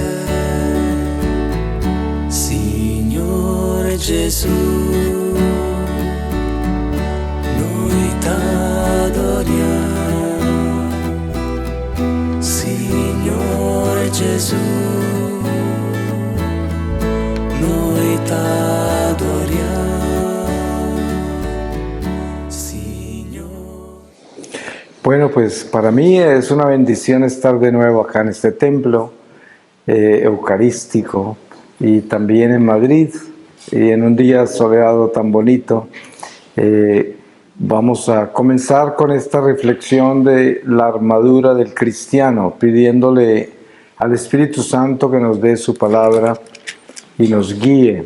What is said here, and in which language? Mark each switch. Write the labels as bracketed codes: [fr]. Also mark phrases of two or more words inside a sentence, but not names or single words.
[it] Signore Gesù, noi t'adoriamo. Signore Gesù, noi t'adoriamo. Signore. [es] Bueno, pues para mí es una bendición estar de nuevo acá en este templo eucarístico y también en Madrid, y en un día soleado tan bonito. Vamos a comenzar con esta reflexión de la armadura del cristiano, pidiéndole al Espíritu Santo que nos dé su palabra y nos guíe.